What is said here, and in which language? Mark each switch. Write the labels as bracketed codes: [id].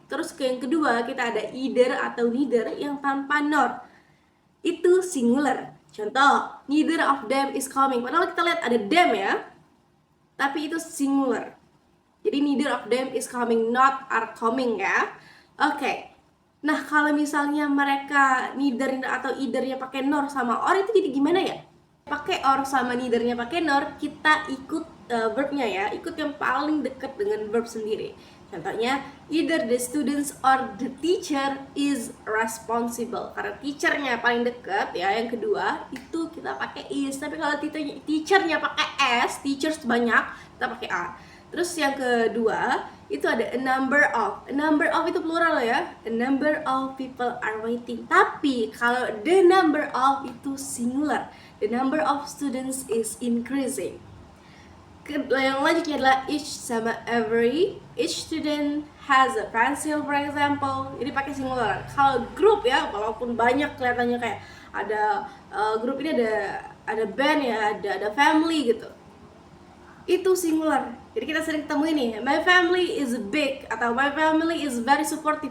[id] Terus ke yang kedua, kita ada either atau neither yang tanpa nor. Itu singular. Contoh, [en] neither of them is coming. [id] Padahal kita lihat ada them ya, tapi itu singular. [en] Jadi neither of them is coming, not are coming ya. [id] Oke. Nah, kalau misalnya mereka neither atau either-nya pakai nor sama or, itu jadi gimana ya? Pakai or sama neither-nya pakai nor, kita ikut verbnya ya, ikut yang paling dekat dengan verb sendiri. [en] Contohnya, either the students or the teacher is responsible. [id] Karena teachernya paling dekat ya, yang kedua itu kita pakai is. Tapi kalau teachernya pakai s, teachers banyak, kita pakai are. Terus yang kedua itu ada a number of. A number of itu plural ya. [en] A number of people are waiting. [id] Tapi kalau [en] the number of itu singular. The number of students is increasing. [id] Yang lanjutnya adalah each sama every. [en] Each student has a pencil, for example. [id] Ini pakai singular. Kalau grup ya, walaupun banyak kelihatannya kayak ada grup ini ada band ya, ada family gitu. Itu singular. Jadi kita sering ketemu ini, [en] my family is big atau my family is very supportive.